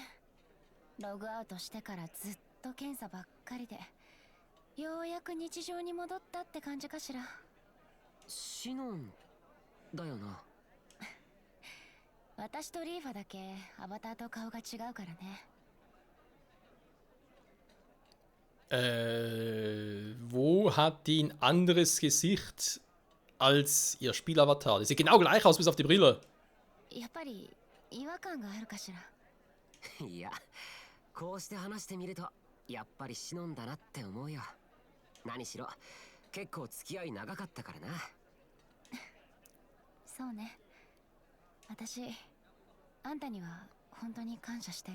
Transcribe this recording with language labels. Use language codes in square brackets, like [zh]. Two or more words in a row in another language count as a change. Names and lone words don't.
[ja] ログアウトしてからずっと検査ばっかりで、ようやく日常に戻ったって感じかしら。シノンだよな。私とリーファだけアバターと顔が違うからね。 [de] Wo hat die ein anderes Gesicht als ihr Spielavatar? Die sieht genau gleich aus, bis auf die Brille. [ja] やっぱり違和感があるかしら。いや、こうして話してみるとやっぱりシノンだなって思うよ。何しろ結構付き合い長かったからな。そうね。私、あんたには本当に感謝してる。